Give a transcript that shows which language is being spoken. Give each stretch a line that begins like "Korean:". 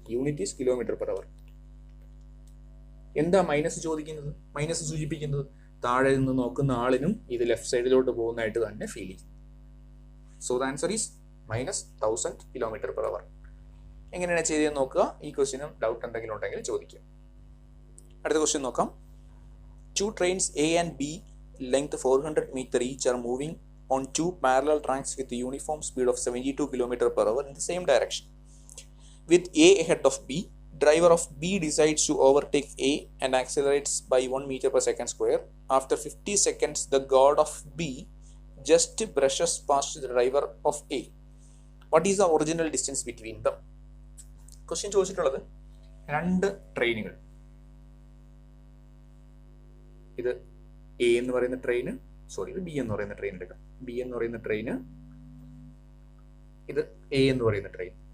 English: Unit is km/h.
Malayalam: എന്താ minus ചോദിക്കുന്നത്? Minus സൂചിപ്പിക്കുന്നത് താഴെ നിന്ന് നോക്കുന്ന ആളിനും ഇത് ലെഫ്റ്റ് സൈഡിലോട്ട് പോകുന്നതായിട്ട് തന്നെ ഫീൽ ചെയ്യും.
English: So the answer is -1000 km/h.
Malayalam: എങ്ങനെയാണ് ചെയ്തതെന്ന് നോക്കുക. ഈ ക്വസ്റ്റ്യനും ഡൗട്ട് എന്തെങ്കിലും ഉണ്ടെങ്കിൽ ചോദിക്കുക. അടുത്ത ക്വസ്റ്റ്യൻ നോക്കാം.
English: 2 trains A and B, length 400 meter each, are moving on 2 parallel tracks with the uniform speed of 72 km/h in the same direction. With A ahead of B, driver of B decides to overtake A and accelerates by 1 meter per second square. After 50 seconds, the guard of B just brushes past the driver of A. What is the original distance between them?
Malayalam: Question ചോദിച്ചിട്ടുള്ളത് 2 ട്രെയിനുകൾ. ഇത് A എന്ന് പറയുന്ന train, ഇത് B എന്ന് പറയുന്ന train എടുക്കാം. B എന്ന് പറയുന്ന ട്രെയിന്, ഇത് എ എന്ന് പറയുന്ന ട്രെയിൻ.